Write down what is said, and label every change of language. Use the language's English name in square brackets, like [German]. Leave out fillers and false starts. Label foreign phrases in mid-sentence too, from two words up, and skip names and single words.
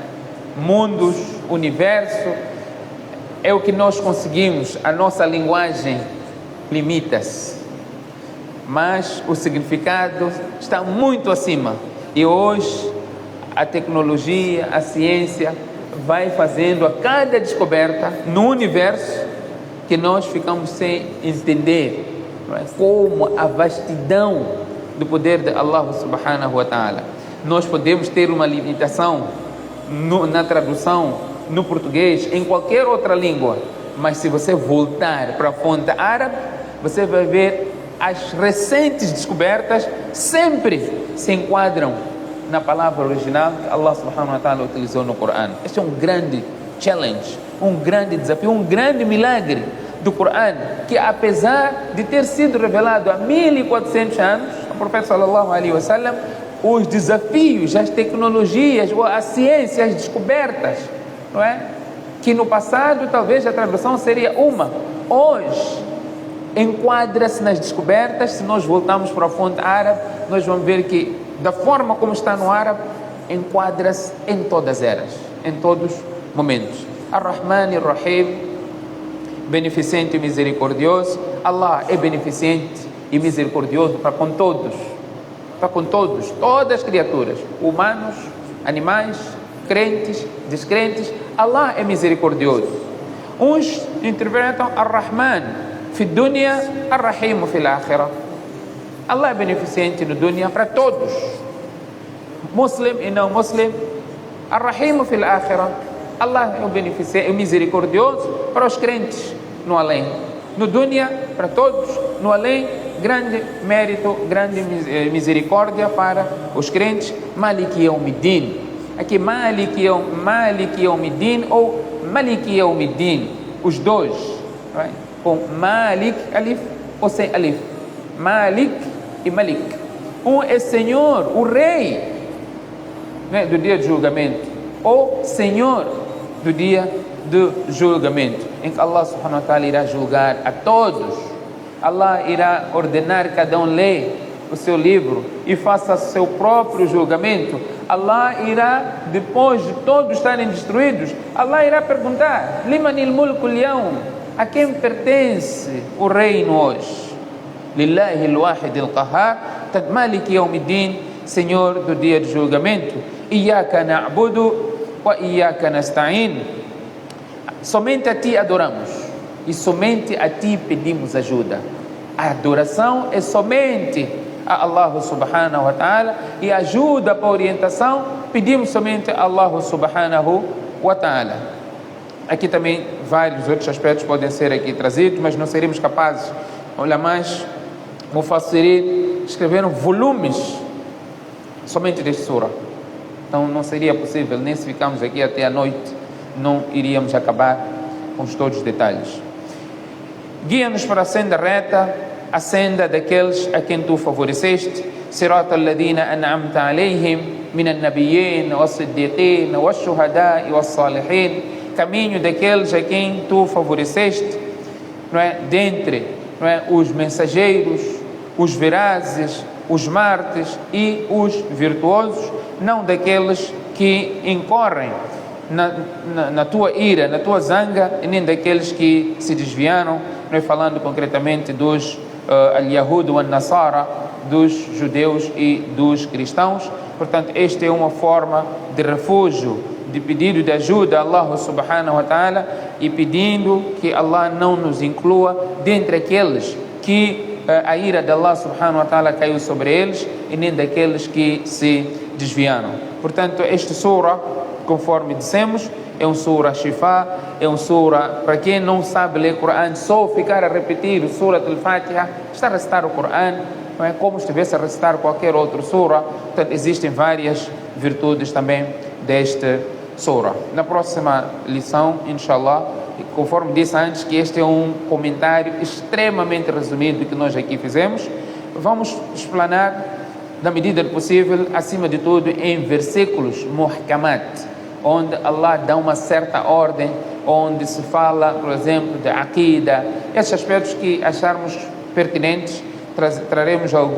[Portuguese] Mundos, universo, é o que nós conseguimos, a nossa linguagem limita-se, mas o significado está muito acima. E hoje a tecnologia, a ciência vai fazendo a cada descoberta no universo que nós ficamos sem entender, não é? Como a vastidão do poder de Allah [Arabic] سبحانه وتعالى. [Portuguese] Nós podemos ter uma limitação na tradução, no português, em qualquer outra língua, mas se você voltar para a fonte árabe, você vai ver as recentes descobertas sempre se enquadram na palavra original que Allah [Arabic] سبحانه وتعالى [Portuguese] utilizou no Coran. Este é um grande challenge, um grande desafio, um grande milagre do Coran, que apesar de ter sido revelado há 1400 anos, o profeta [Arabic] صلى الله عليه وسلم, [Portuguese] os desafios, as tecnologias, a ciência, as descobertas, não é? Que no passado talvez a tradução seria uma, hoje enquadra-se nas descobertas. Se nós voltarmos para a fonte árabe, nós vamos ver que da forma como está no árabe, enquadra-se em todas as eras, em todos os momentos. [Arabic] الرحمن الرحيم, [Portuguese] beneficente e misericordioso. Allah é beneficente e misericordioso para com todos, todas as criaturas, humanos, animais, crentes, descrentes. Allah é misericordioso. Uns interpretam [Arabic] الرحمن في الدنيا, الرحيم في الآخرة. [Portuguese] Allah é beneficente no dunya para todos, muslim e não muslim. [Arabic] الرحيم في الآخرة. [Portuguese] Allah é o beneficente, o misericordioso para os crentes no além. No dunya, para todos, no além, grande mérito, grande misericórdia para os crentes. [Arabic] مالك يوم الدين. Aqui مالك يوم الدين ou مالك يوم الدين, [Portuguese] os dois, right? Com Malik, alif ou sem alif. Malik e Malik. Um é Senhor, o Rei, né, do dia de julgamento, ou Senhor do dia do julgamento, em que Allah [Arabic] سبحانه وتعالى [Portuguese] irá julgar a todos. Allah irá ordenar cada um lê o seu livro e faça seu próprio julgamento. Allah irá, depois de todos estarem destruídos, Allah irá perguntar: [Arabic] لمن الملك اليوم? [Portuguese] A quem pertence o reino hoje? [Arabic] لله الواحد القهار مالك يوم الدين, [Portuguese] Senhor do dia de julgamento. [Arabic] إياك نعبد وإياك نستعين. [Portuguese] Somente a ti adoramos e somente a ti pedimos ajuda. A adoração é somente a Allah [Arabic] سبحانه وتعالى, [Portuguese] e ajuda para a orientação pedimos somente a Allah [Arabic] سبحانه وتعالى. [Portuguese] Aqui também vários outros aspectos podem ser aqui trazidos, mas não seríamos capazes. Olha mais, Mufassirin escreveram volumes somente deste surah. Então não seria possível, nem se ficarmos aqui até a noite, não iríamos acabar com todos os detalhes. Guia-nos para a senda reta, a senda daqueles a quem tu favoreceste. [Arabic] صراط الذين أنعمت عليهم من النبيين والصديقين والشهداء والصالحين. [Portuguese] Caminho daqueles a quem tu favoreceste, não é? Dentre, não é, os mensageiros, os verazes, os mártires e os virtuosos, não daqueles que incorrem na tua ira, na tua zanga, e nem daqueles que se desviaram, não é, falando concretamente dos [Arabic] اليهود والنصارى, [Portuguese] dos judeus e dos cristãos. Portanto, esta é uma forma de refúgio, de pedido de ajuda a Allah [Arabic] سبحانه وتعالى, [Portuguese] e pedindo que Allah não nos inclua dentre aqueles que a ira de Allah [Arabic] سبحانه وتعالى [Portuguese] caiu sobre eles, e nem daqueles que se desviaram. Portanto, esta surah, conforme dissemos, é um surah shifa, é um surah para quem não sabe ler Coran, só ficar a repetir o surah al-Fatiha, está a recitar o Coran, não é como se estivesse a recitar qualquer outro surah. Portanto, existem várias virtudes também deste surah. Na próxima lição, inshallah, conforme disse antes, que este é um comentário extremamente resumido que nós aqui fizemos, vamos explanar na medida do possível, acima de tudo em versículos muhkamat, onde Allah dá uma certa ordem, onde se fala, por exemplo, de aqida, esses aspectos que acharmos pertinentes, traremos